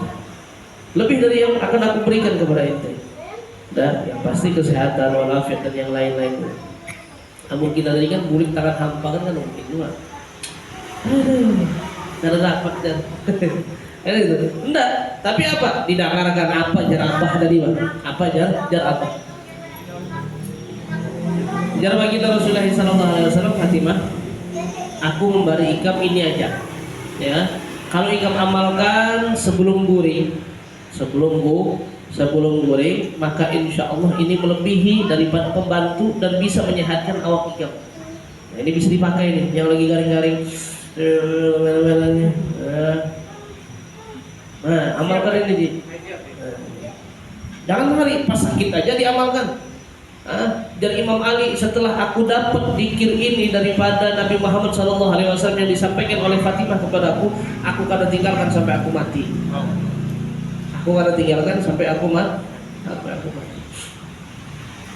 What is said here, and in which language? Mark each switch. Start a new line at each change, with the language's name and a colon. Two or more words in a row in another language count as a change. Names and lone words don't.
Indonesian: Lebih dari yang akan aku berikan kepada ente. Dan yang pasti kesehatan, walafiat dan yang lain-lain.
Banjar: Mungkin tadi kan bulik tangan hampa kan mungkin juga.
Indonesian: Karena dapat dan enggak. Tapi apa?
Banjar: Didengarkan apa jar abah tadi bang? Apa jar apa?
Indonesian: Jar bagi Rasulullah SAW Fatimah, aku memberi ikam ini aja. Ya, kalau ikam amalkan sebelum guring, sebelum goreng, maka
Arabic: إن شاء الله
Indonesian: ini melebihi daripada pembantu dan bisa menyehatkan
Banjar: awak ikam.
Indonesian: Nah, ini bisa dipakai nih, yang lagi garing-garing. Nah, amalkan ini Ji. Jangan hari pas sakit aja diamalkan. Dari Imam Ali, setelah aku dapat zikir ini daripada Nabi Muhammad SAW yang disampaikan oleh Fatimah kepada aku akan tinggalkan sampai aku mati. Aku akan tinggalkan sampai aku mati.